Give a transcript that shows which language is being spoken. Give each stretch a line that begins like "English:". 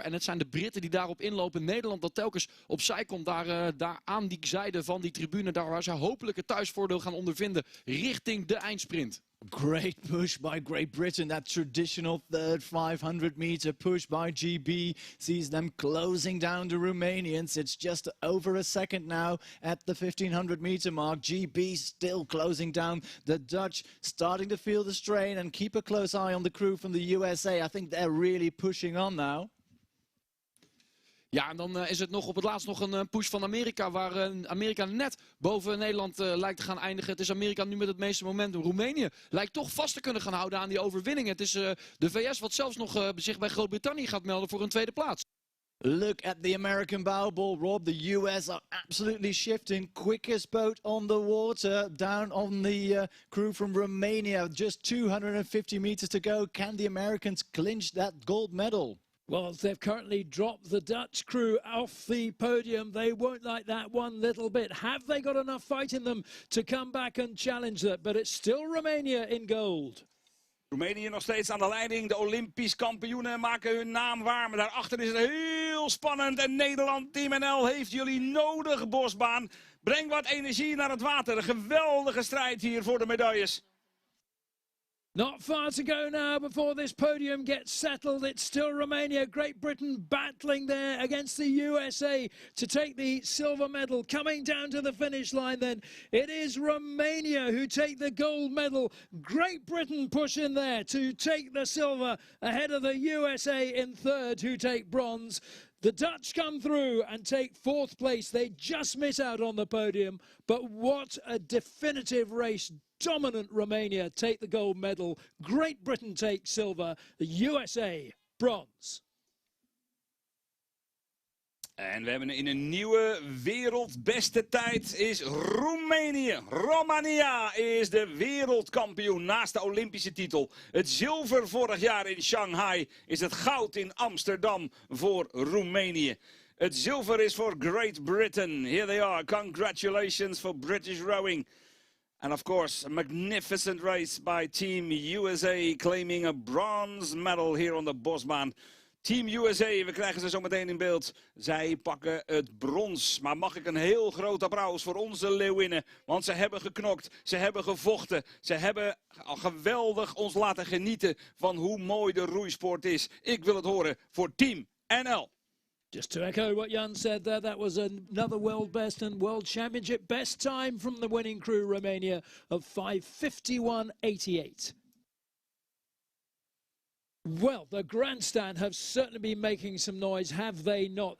Dutch: En het zijn de Britten die daarop inlopen. Nederland dat telkens opzij komt, daar aan die zijde van die tribune, daar waar ze hopelijk het thuisvoordeel gaan ondervinden, richting de eindsprint.
English: Great push by Great Britain. That traditional third 500-meter push by GB sees them closing down the Romanians. It's just over a second now at the 1500-meter mark. GB still closing down the Dutch, starting to feel the strain, and keep a close eye on the crew from the USA. I think they're really pushing on now.
Dutch: Ja, en dan is het nog op het laatst nog een push van Amerika, waar Amerika net boven Nederland lijkt te gaan eindigen. Het is Amerika nu met het meeste momentum. Roemenië lijkt toch vast te kunnen gaan houden aan die overwinning. Het is de VS wat zelfs nog zich bij Groot-Brittannië gaat melden voor een tweede plaats.
English: Look at the American bow ball, Rob. The US are absolutely shifting. Quickest boat on the water, down on the crew from Romania. Just 250 meters to go. Can the Americans clinch that gold medal? Well, they've currently dropped the Dutch crew off the podium. They won't like that one little bit. Have they got enough fight in them to come back and challenge that? But it's still Romania in gold.
Dutch: Roemenië nog steeds aan de leiding. De Olympisch kampioenen maken hun naam waar. Maar daarachter is het heel spannend. En Nederland, Team NL, heeft jullie nodig, Bosbaan. Breng wat energie naar het water. Een geweldige strijd hier voor de medailles.
English: Not far to go now before this podium gets settled. It's still Romania, Great Britain battling there against the USA to take the silver medal. Coming down to the finish line then, it is Romania who take the gold medal. Great Britain push in there to take the silver ahead of the USA in third who take bronze. The Dutch come through and take 4th place. They just miss out on the podium, but what a definitive race. Dominant Romania take the gold medal. Great Britain take silver. The USA bronze.
Dutch: En we hebben in een nieuwe wereldbeste tijd is Roemenië. Romania is de wereldkampioen naast de Olympische titel. Het zilver vorig jaar in Shanghai is het goud in Amsterdam voor Roemenië. Het zilver is voor Great Britain.
English: Here they are. Congratulations for British rowing. And of course, a magnificent race by Team USA claiming a bronze medal here on the Bosbaan.
Dutch: Team USA, we krijgen ze zo meteen in beeld. Zij pakken het brons. Maar mag ik een heel groot applaus voor onze leeuwinnen. Want ze hebben geknokt, ze hebben gevochten. Ze hebben geweldig ons laten genieten van hoe mooi de roeisport is. Ik wil het horen voor Team NL.
English: Just to echo what Jan said there, that was another world best and world championship best time from the winning crew, Romania, of 5:51.88. Well, the grandstand have certainly been making some noise, have they not?